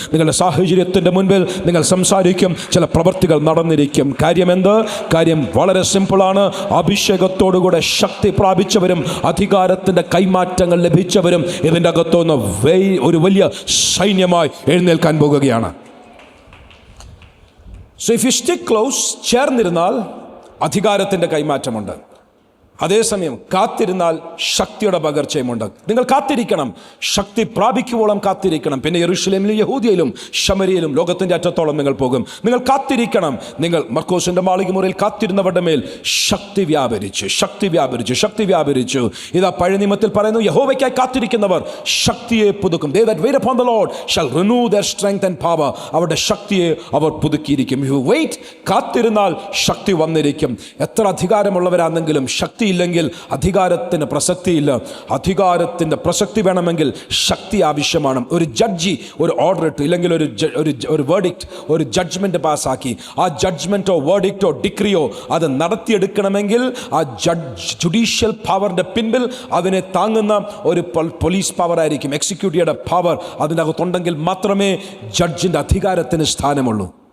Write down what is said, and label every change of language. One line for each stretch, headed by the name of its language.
Malayalam: നിങ്ങളുടെ സാഹചര്യത്തിൻ്റെ മുൻപിൽ നിങ്ങൾ സംസാരിക്കും, ചില പ്രവൃത്തികൾ നടന്നിരിക്കും. കാര്യമെന്ത്? കാര്യം വളരെ സിമ്പിളാണ്. അഭിഷേകത്തോടുകൂടെ ശക്തി പ്രാപിച്ചവരും അധികാരത്തിൻ്റെ കൈമാറ്റങ്ങൾ ലഭിച്ചവരും ഇതിൻ്റെ അകത്തുനിന്ന് ഒരു വലിയ സൈന്യമായി എഴുന്നേൽക്കാൻ പോകുകയാണ്.
English: So if you stick close,
Malayalam: ചേർന്നിരുന്നാൽ അധികാരത്തിൻ്റെ കൈമാറ്റമുണ്ട്. അതേസമയം കാത്തിരുന്നാൽ ശക്തിയുടെ പകർച്ചയുമുണ്ട്. നിങ്ങൾ കാത്തിരിക്കണം, ശക്തി പ്രാപിക്കുവോളം കാത്തിരിക്കണം. പിന്നെ യെരൂശലേമിലും യഹൂദിയയിലും ശമരിയയിലും ലോകത്തിൻ്റെ അറ്റത്തോളം നിങ്ങൾ പോകും. നിങ്ങൾ കാത്തിരിക്കണം. നിങ്ങൾ മർക്കോസിൻ്റെ മാളിക മുറിയിൽ കാത്തിരുന്നവരുടെ മേൽ ശക്തി വ്യാപരിച്ചു, ശക്തി വ്യാപരിച്ചു, ശക്തി വ്യാപരിച്ചു. ഇതാ പഴയ നിയമത്തിൽ പറയുന്നു, യഹോവയ്ക്കായി കാത്തിരിക്കുന്നവർ ശക്തിയെ പുതുക്കും.
English: They that wait upon the Lord shall renew their strength and power.
Malayalam: അവരുടെ ശക്തിയെ അവർ പുതുക്കിയിരിക്കും.
English: If you wait,
Malayalam: കാത്തിരുന്നാൽ ശക്തി വന്നിരിക്കും. എത്ര അധികാരമുള്ളവരാണെങ്കിലും ശക്തി ഇല്ലെങ്കിൽ അധികാരത്തിന് പ്രസക്തിയില്ല. അധികാരത്തിൻ്റെ പ്രസക്തി വേണമെങ്കിൽ ശക്തി ആവശ്യമാണ്. ഒരു ജഡ്ജി ഒരു ഓർഡർ ഇട്ടു, ഇല്ലെങ്കിൽ ഒരു വേർഡിക്റ്റ്, ഒരു ജഡ്ജ്മെൻറ്റ് പാസ്സാക്കി, ആ ജഡ്ജ്മെൻറ്റോ വേർഡിക്റ്റോ ഡിക്രിയോ അത് നടത്തിയെടുക്കണമെങ്കിൽ ആ ജുഡീഷ്യൽ പവറിൻ്റെ പിൻപിൽ അതിനെ താങ്ങുന്ന ഒരു പോലീസ് പവർ ആയിരിക്കും, എക്സിക്യൂട്ടീവുടെ പവർ അതിനകത്തുണ്ടെങ്കിൽ മാത്രമേ ജഡ്ജിൻ്റെ അധികാരത്തിന് സ്ഥാനമുള്ളൂ.